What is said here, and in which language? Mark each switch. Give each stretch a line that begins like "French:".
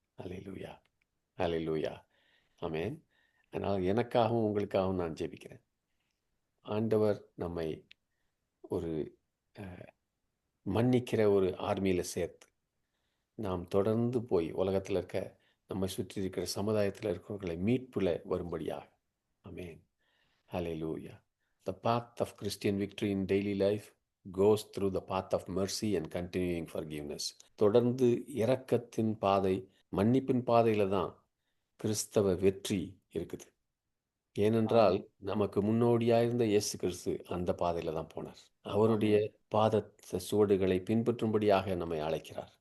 Tamil: அல்லேலூயா, அல்லேலூயா. ஆமென். அதனால் எனக்காகவும் உங்களுக்காகவும் நான் ஜெபிக்கிறேன். ஆண்டவர் நம்மை ஒரு மன்னிக்கிற ஒரு ஆர்மியில் சேர்த்து நாம் தொடர்ந்து போய் உலகத்தில் இருக்க நம்மை சுற்றி இருக்கிற சமுதாயத்தில் இருக்கிறவர்களை மீட்புல வரும்படியாக. ஆமென். ஹல்லேலூயா.
English: The path of Christian victory in daily life goes through the path of mercy and continuing forgiveness.
Tamil: தொடர்ந்து இரக்கத்தின் பாதை, மன்னிப்பின் பாதையில தான் கிறிஸ்தவ வெற்றி இருக்குது. ஏனென்றால் நமக்கு முன்னோடியாயிருந்த இயேசு கிறிஸ்து அந்த பாதையில தான் போனார். அவருடைய பாத சுவடுகளை பின்பற்றும்படியாக நம்மை அழைக்கிறார்.